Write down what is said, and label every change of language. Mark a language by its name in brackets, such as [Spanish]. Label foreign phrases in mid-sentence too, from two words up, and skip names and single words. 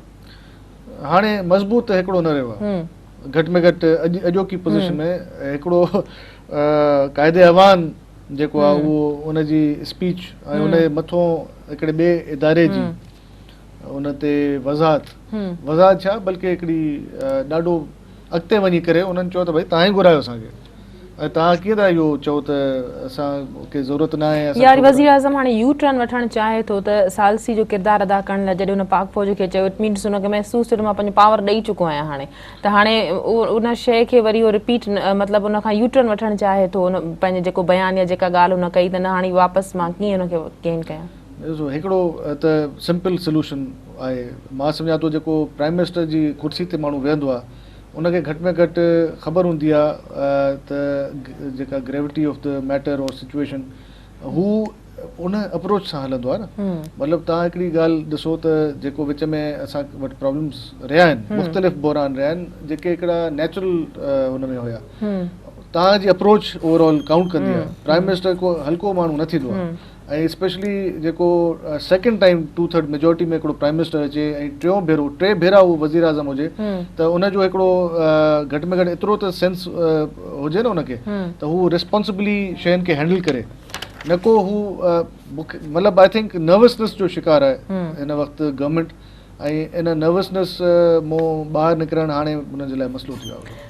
[Sindhi] हाणे मज़बूत हिकिड़ो न रहियो आहे, घटि में घटि अॼोकी पोज़ीशन में हिकिड़ो क़ाइदे अवान जेको आहे उहो उनजी स्पीच ऐं उन मथां हिकिड़े ॿिए इदारे जी उन ते वज़ाहत छा बल्कि हिकिड़ी ॾाढो अॻिते वञी करे उन्हनि चयो त भई तव्हां ई घुरायो असांखे, ऐं तव्हां कीअं था इहो चओ त असांखे ज़रूरत न आहे। यार वज़ीर आज़म हाणे यू टर्न वठणु चाहे थो त सालसी जो किरदारु अदा करण लाइ, जॾहिं हुन पाक फ़ौज खे चयो, [English] it means [Sindhi] हुनखे महसूसु थियो मां पंहिंजो पावर ॾेई चुको आहियां हाणे, त हाणे उन शइ खे वरी उहो रिपीट मतिलबु उन खां यू टर्न वठणु चाहे थो, उन पंहिंजे जेको बयान या जेका ॻाल्हि हुन कई त न हाणे वापसि मां कीअं हुनखे गेन कयां? ॾिसो हिकिड़ो त [English] simple solution [Sindhi] आहे, मां सम्झां थो जेको [English] prime minister [Sindhi] जी कुर्सी ते माण्हू वेहंदो आहे उनखे घटि में घटि ख़बर हूंदी आहे त जेका [English] gravity of the matter [Sindhi] और सिचुएशन हू उन अप्रोच सां हलंदो आहे न। मतिलबु तव्हां हिकिड़ी ॻाल्हि ॾिसो त जेको विच में असां वटि प्रॉब्लम्स रहिया आहिनि, मुख़्तलिफ़ बहरान रहिया आहिनि जेके हिकिड़ा नेचुरल हुन में हुया, तव्हांजी अप्रोच [English] overall count [Sindhi] कंदी आहे। [English] prime minister [Sindhi] को हल्को माण्हू न थींदो आहे, ऐं स्पेशली जेको [English] second time [Sindhi] 2/3 मेजोरिटी में हिकिड़ो [English] prime minister [Sindhi] अचे ऐं टे भेरा उहो वज़ीर आज़म हुजे त उनजो हिकिड़ो घटि में घटि एतिरो त सेंस हुजे न उनखे त हू रिस्पॉन्सिबली शयुनि खे हैंडल करे, न को हू मतिलबु [English] I think nervousness [Sindhi] जो शिकार आहे हिन वक़्तु गवर्नमेंट, ऐं इन नर्वसनेस मां ॿाहिरि निकिरणु हाणे हुनजे लाइ मसइलो थी वियो आहे।